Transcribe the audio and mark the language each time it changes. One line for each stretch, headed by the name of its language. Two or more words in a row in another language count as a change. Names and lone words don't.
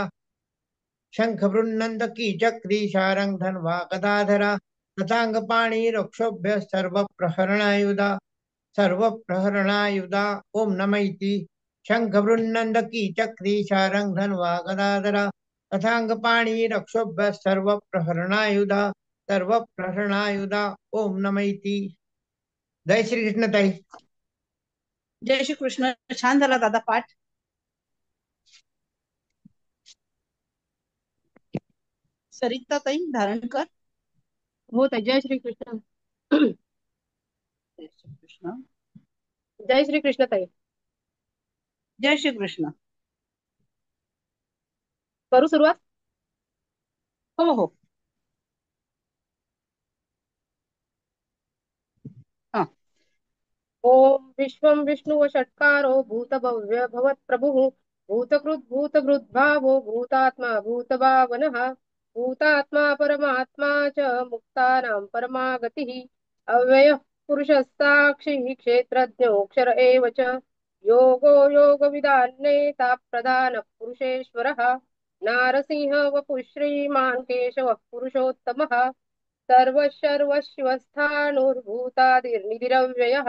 Sanskrit: शंख बृन्नंदकी चक्री शारंग धन्वा गदाधरा तथांगपाणि रक्षोभ्य सर्व प्रहरणायुधा सर्वप्रहरणायुधा ओम नमः इति शंख बृन्नंदकी चक्री शारंग धन्वा गदाधरा तथांगपाणि रक्षोभ्य सर्वप्रहरणायुधा सर्वप्रहरणायुधा ओम नमः इति
Marathi: जय श्री कृष्ण ताई. जय श्री कृष्ण. छान झाला दादा पाठ. सरिता ताई धारण कर. हो ताई. जय श्री कृष्ण. जय श्री कृष्ण. जय श्री कृष्ण ताई. जय श्री कृष्ण. करू सुरुवात. हो हो. हा.
Sanskrit: ओम विश्वं विष्णुव षट्कारो भूतभव्य भवत्प्रभुः भूतकृत् भूतभृद्भावो भूतात्मा भूतभावनः भूतात्मा परमात्मा च मुक्तानां परमागतिः अव्ययः पुरुषः साक्षी क्षेत्रज्ञोऽक्षर एव च योगो योगविदान्नेता प्रधानः पुरुषेश्वरः नारसिंह वपुः श्रीमान् केशवः पुरुषोत्तमः सर्वशर्वशिवस्थाणुर्भूतादिर्निधिरव्ययः